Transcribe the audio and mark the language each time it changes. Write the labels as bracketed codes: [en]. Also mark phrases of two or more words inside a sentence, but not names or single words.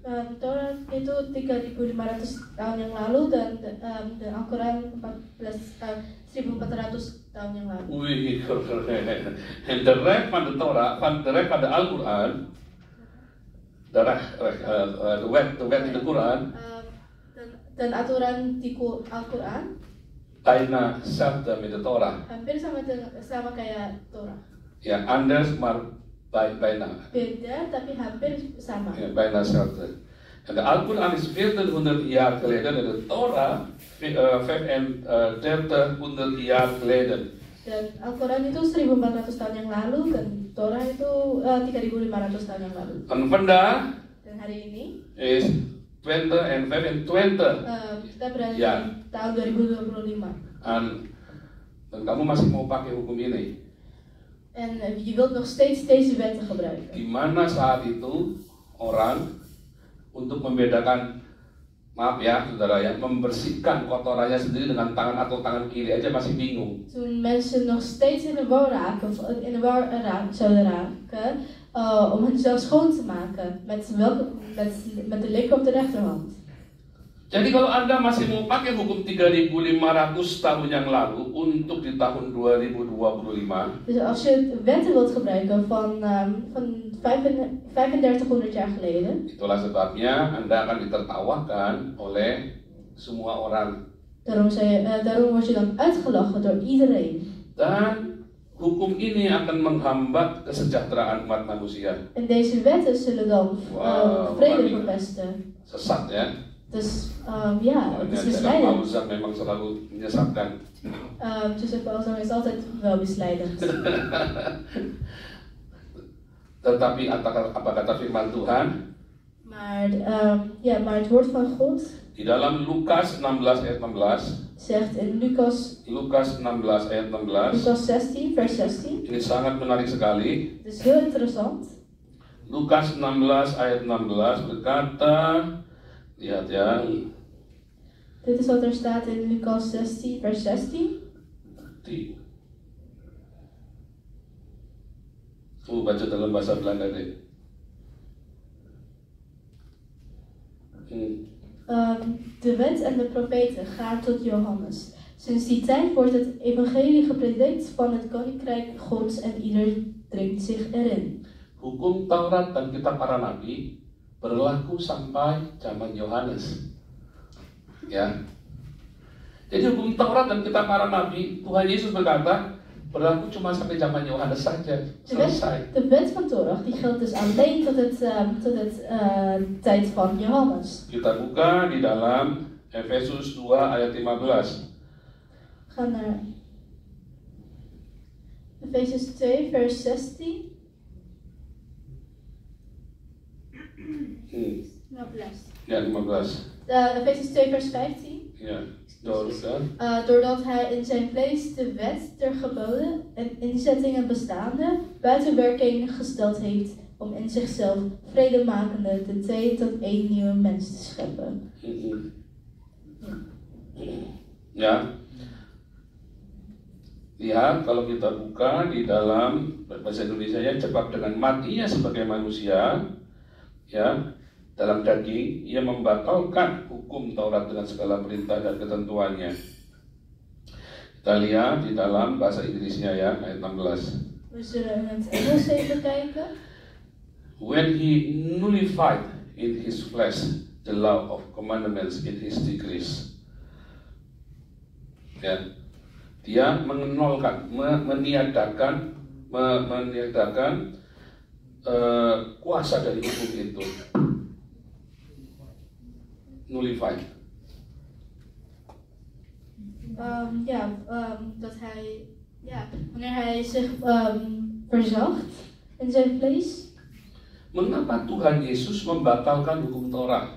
[id] Torah itu 3500 tahun yang lalu dan de Al-Quran 1400 tahun yang lalu. Wih, [nl] en de rest van de Torah, van de rest van de Al-Quran, de wet in de Quran, [id] dan aturan di Al-Quran [nl] bijna hetzelfde met de Torah. [id] hampir sama kayak Torah. [nl] Ja, anders, maar bijna. [id] Beda tapi hampir sama. [nl] Ja, bijna hetzelfde. En de Al-Quran is 1400 jaar geleden en de Torah 3500 jaar geleden. [id] Dan Al-Quran itu 1400 tahun yang lalu dan Torah itu 3500 tahun yang lalu. [nl] En vandaag [id] Dan hari ini [nl] is 20 en 25. [id] Kita berada Ya. di tahun 2025. Dan kamu masih mau pakai hukum ini? [nl] En je wilt nog steeds deze wetten gebruiken. [id] Di mana saat itu orang untuk membedakan, maaf ya saudara ya, membersihkan kotorannya sendiri dengan tangan atau tangan kiri aja masih bingung. [nl] Toen mensen nog steeds in de war zouden raken om hunzelf schoon te maken met de linker of de rechterhand. [id] Jadi kalau Anda masih mau pakai hukum 3500 tahun yang lalu untuk di tahun 2025, [nl] Dus als je wetten wilt gebruiken van 3500 jaar geleden, [id] itulah sebabnya Anda akan ditertawakan oleh semua orang. [nl] daarom word je dan uitgelachen door iedereen. [id] Dan hukum ini akan menghambat kesejahteraan umat manusia. [nl] En deze wetten zullen dan vrede verpesten. [id] Sesat ya. [nl] Dus het is misleidend. [id] Paulus memang selalu menyesatkan. [nl] Joseph Paulus is altijd wel misleidend. [id] Tetapi apa kata firman Tuhan? [nl] Maar het woord van God [id] Di dalam Lukas 16 ayat 16. [nl] zegt in Lucas [id] 16 ayat 16. [nl] Lucas 16 vers 16. [id] Ini sangat menarik sekali. [nl] Het is heel interessant. [id] Lukas 16 ayat 16 berkata, lihat ya. [nl] Dit is wat er staat in Lucas 16 vers 16. [id] Baca dalam bahasa Belanda deh. [nl] De wet en de profeten gaan tot Johannes. Sinds die tijd wordt het evangelie gepredikt van het koninkrijk Gods en ieder dringt zich erin. [id] Hukum Taurat dan kitab para nabi berlaku sampai zaman Yohanes. Ya. Jadi hukum Taurat dan kitab para nabi, Tuhan Yesus berkata, berlaku cuma sampai zaman Yohanes saja. Selesai. [nl] De wet van Torah die geldt dus alleen tot het tijd van Johannes. [id] Kita buka di dalam Efesus 2 ayat 15. [nl] We gaan naar Efezus 2 vers 16. 15. [id] Ya, 15. [nl] Efezus 2 vers 15. Ya, doorgaan. Doordat hij in zijn vlees de wet der geboden en inzettingen bestaande buiten werking gesteld heeft om in zichzelf vredemakende de twee tot één nieuwe mens te scheppen. [id] Ya. Lihat kalau kita buka di dalam bahasa Indonesia-nya sebab dengan matinya sebagai manusia, ya, dalam daging, ia membatalkan hukum Taurat dengan segala perintah dan ketentuannya. Kita lihat di dalam bahasa Inggrisnya ya, ayat 16. [nl] We zullen in het Engels even kijken. [en] When he nullified in his flesh the law of commandments in his decrees. [id] Ya, dia mengenolkan, meniadakan kuasa dari hukum itu. Nullified. [nl] Dat hij, wanneer hij zich verzacht in zijn vlees. [id] Mengapa Tuhan Yesus membatalkan hukum Torah?